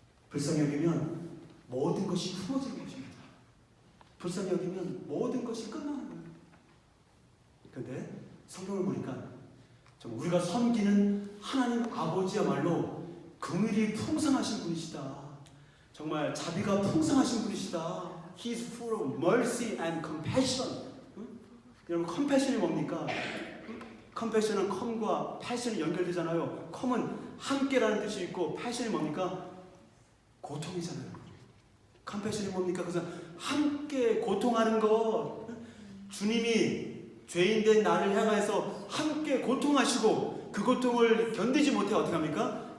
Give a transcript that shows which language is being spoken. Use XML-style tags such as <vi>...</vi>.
<ko>불쌍히 여기면 모든 것이 품어지는 것입니다. 불쌍히 여기면 모든 것이 끝나는 거예요. 그런데 성경을 보니까 우리가 섬기는 하나님 아버지야말로 긍휼이 풍성하신 분이시다. 정말 자비가 풍성하신 분이시다.</ko> <en>He is full of mercy and compassion.</en> <ko>여러분, compassion이 뭡니까? compassion은 come과 passion이 연결되잖아요. come은 함께라는 뜻이 있고 passion이 뭡니까? 고통이잖아요. compassion이 뭡니까? 그래서 함께 고통하는 것. 주님이 죄인된 나를 향해서 함께 고통하시고 그 고통을 견디지 못해 어떻게 합니까?</ko>